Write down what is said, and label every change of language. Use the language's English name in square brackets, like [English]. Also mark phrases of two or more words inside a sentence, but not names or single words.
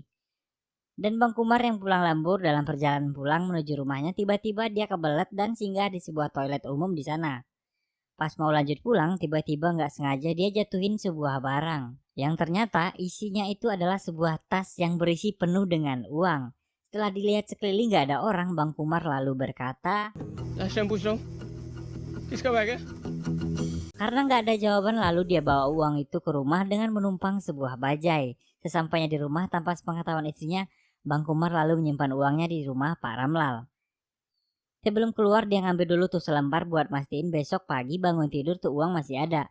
[Indonesian] Dan Bang Kumar yang pulang lembur dalam perjalanan pulang menuju rumahnya tiba-tiba dia kebelet dan singgah di sebuah toilet umum di sana. Pas mau lanjut pulang tiba-tiba nggak sengaja dia jatuhin sebuah barang. Yang ternyata isinya itu adalah sebuah tas yang berisi penuh dengan uang. Setelah dilihat sekeliling gak ada orang, Bang Kumar lalu berkata, [English] last time [Hindi] पूछ रहा हूँ किसका बैग है? [Indonesian] karena gak ada jawaban lalu dia bawa uang itu ke rumah dengan menumpang sebuah bajai. Sesampainya di rumah tanpa sepengetahuan istrinya, Bang Kumar lalu menyimpan uangnya di rumah Pak Ramlal. Sebelum keluar dia ngambil dulu tuh selembar buat mastiin besok pagi bangun tidur tuh uang masih ada.